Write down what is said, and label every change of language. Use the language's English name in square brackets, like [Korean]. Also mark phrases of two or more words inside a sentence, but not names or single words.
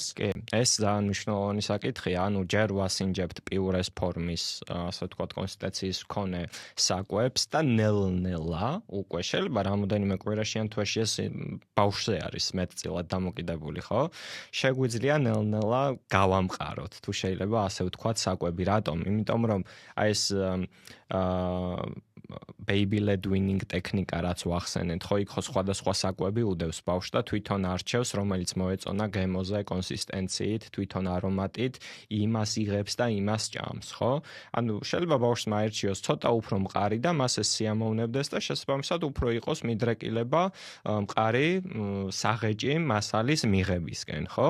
[Georgian] კი, ეს ძალიან მნიშვნელოვანი საკითხია. ანუ ჯერ ვასინჯებთ პიურეს ფორმის, ასე ვთქვათ, კონსისტენციის მქონე საკვებს და ნელ-ნელა უკვე შეიძლება რამოდენიმე კვირაში ან თვეში ეს ბავშვზე არის მეტწილად დამოკიდებული, ხო? შეგვიძლია ნელ-ნელა გავამყაროთ, თუ შეიძლება ასე ვთქვათ, საკვები. რატომ? იმიტომ რომ აი ეს [English] baby led weaning [Georgian] ტექნიკა რაც ვახსენეთ, ხო, იქ ხო სხვადასხვა საკვები უდევს ბავშვს და თვითონ არჩევს, რომელიც მოეწონა გემოზე კონსისტენციით, თვითონ არომატით, იმას იღებს და იმას ჭამს, ხო? ანუ შეიძლება ბავშვს მაერჩიოს ცოტა უფრო მყარი და მას ეს სიამოვნებდეს და შესაბამისად უფრო იყოს მიდრეკილება მყარი საღეჭი მასალის მიღებისკენ, ხო?